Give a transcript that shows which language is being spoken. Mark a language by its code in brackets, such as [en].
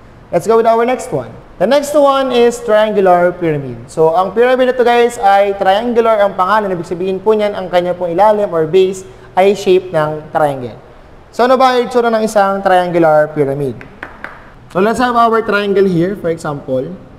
[en] Let's go with our next one. The next one is triangular pyramid. [tl] So, ang pyramid na ito guys ay triangular ang pangalan. Ibig sabihin po niyan, ang kanya pong ilalim or base ay shape ng triangle. So, ano ba ang itsura ng isang triangular pyramid? [en] So, let's have our triangle here, for example.